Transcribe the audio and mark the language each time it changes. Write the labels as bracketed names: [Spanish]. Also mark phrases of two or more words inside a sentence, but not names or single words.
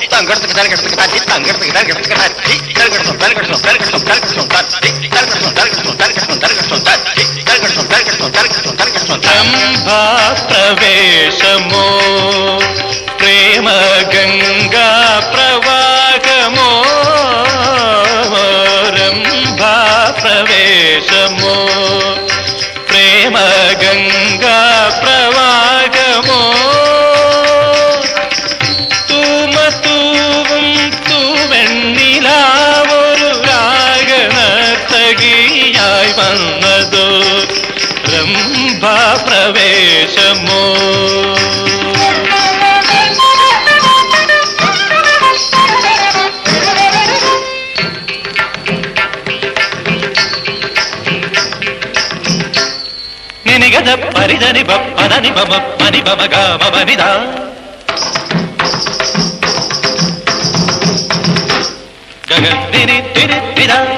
[Telugu] ప్రవేశమో ప్రేమ గంగా ప్రవాహమో రంభా ప్రవేశమో ప్రేమ గంగా ప్రవాహమో [Malayalam] തൂമത്തൂവും തൂവെണ്ണിലാ ഒരു രാഗനർത്തകിയായി വന്നതോ രംഭാ പ്രവേശമോ നിനിഗത പരിധനി പനി പമ പനി പമ ഗമ പനിദ ഗഗ നിനി തിരി തിര